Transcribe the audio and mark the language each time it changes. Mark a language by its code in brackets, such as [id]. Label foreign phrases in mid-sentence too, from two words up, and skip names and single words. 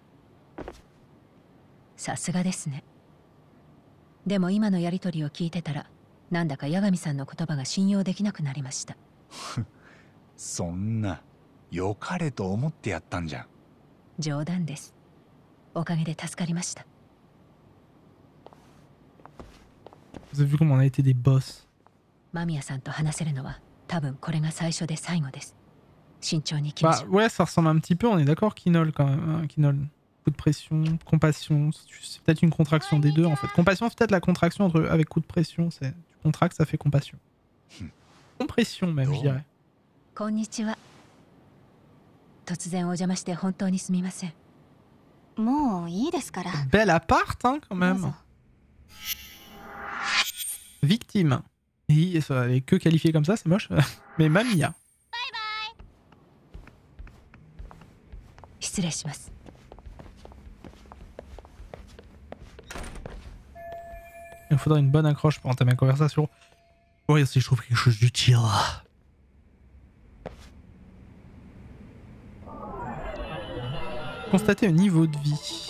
[ja] さすがですね。でも今のやりとりを聞いてたらなんだか八神さんの言葉が信用できなくなりました。そんな良かれと思ってやったんじゃん。冗談です。おかげで助かりました。 [fr] Vous avez vu comment on a été des boss. [ja] 間宮さんと話せるのは多分これが最初で最後です。慎重に行きましょう。 [fr] Ouais, ça ressemble un petit peu, on est d'accord, Kinol quand même. Hein, Kinol. Coup de pression, compassion. C'est peut-être une contraction des deux en fait. Compassion, c'est peut-être la contraction avec coup de pression. Tu contractes, ça fait compassion. Compression même, je dirais. [ja] こんにちは。突然お邪魔して本当にすみません。もういいですから。 [fr] Bel appart, hein, quand même. Victime. Et ça, elle est que qualifiée comme ça, c'est moche. Mais Mamiya. [ja] 失礼します。 [fr] Il faudrait une bonne accroche pour entamer la conversation. Oui, si je trouve quelque chose d'utile. Constater le niveau de vie.